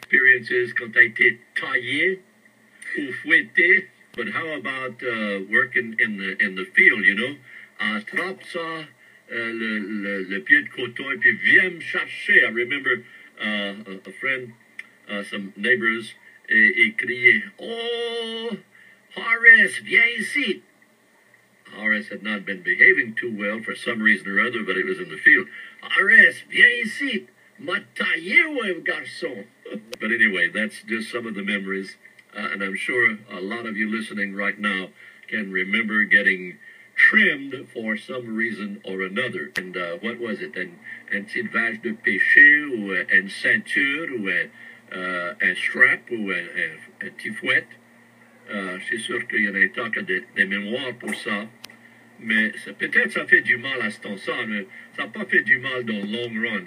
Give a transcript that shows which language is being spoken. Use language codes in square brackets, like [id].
[fr] Experiences quand t'as été taillé ou fouetté. [en] But how about working in the field, you know? [fr] Attrape ça, le pied de coton, et puis viens me chercher. [en] I remember a friend, some neighbors, [fr] et criait, oh, Horace, viens ici. [en] Horace had not been behaving too well for some reason or other, but it was in the field. [fr] Horace, viens ici, m'a taillé, ouais, garçon. [en] But anyway, that's just some of the memories, and I'm sure a lot of you listening right now can remember getting trimmed for some reason or another. And what was it? [fr] Un petit vache de péché, ou une ceinture, ou un strap, ou un petit fouet. Je suis sûr qu'il y en a tant que des mémoires pour ça. Mais ça, peut-être ça fait du mal à ce temps-là, mais ça n'a pas fait du mal dans le [en] long run.